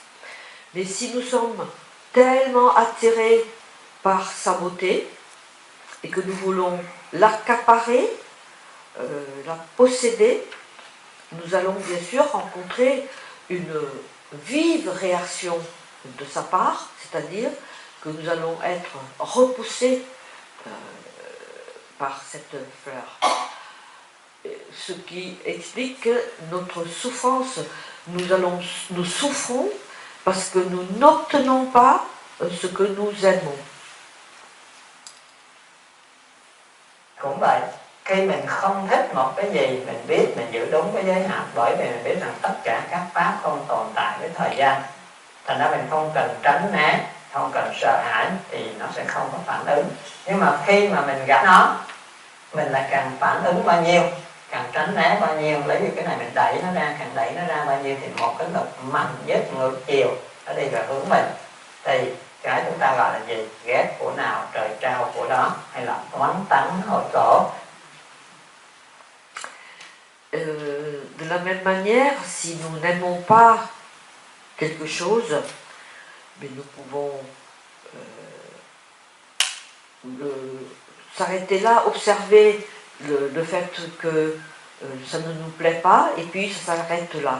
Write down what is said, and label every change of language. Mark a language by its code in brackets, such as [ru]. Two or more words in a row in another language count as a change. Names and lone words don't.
[fr] Mais si nous sommes tellement attirés par sa beauté et que nous voulons l'accaparer, la posséder, nous allons bien sûr rencontrer une vive réaction de sa part, c'est-à-dire que nous allons être repoussés par cette fleur. Ce qui explique que notre souffrance, nous souffrons parce que nous n'obtenons pas ce que nous aimons. [vi] Cũng vậy, khi mình không thích một cái gì, mình biết mình giữ đúng cái giới hạn, bởi vì mình biết rằng tất cả các pháp không tồn tại với thời gian. Thành ra mình không cần tránh né, không cần sợ hãi thì nó sẽ không có phản ứng. Nhưng mà khi mà mình gặp nó, mình lại càng phản ứng bao nhiêu, càng tránh né bao nhiêu, lấy cái này mình đẩy nó ra, càng đẩy nó ra bao nhiêu thì một cái lực mạnh nhất ngược chiều nó đi về hướng mình. Thì cái chúng ta gọi là gì? Ghét của nào trời trao của đó, hay là oán tắng hội cổ. [fr] De la même manière, si nous n'aimons pas quelque chose, mais nous pouvons s'arrêter là, observer le fait que ça ne nous plaît pas, et puis ça s'arrête là.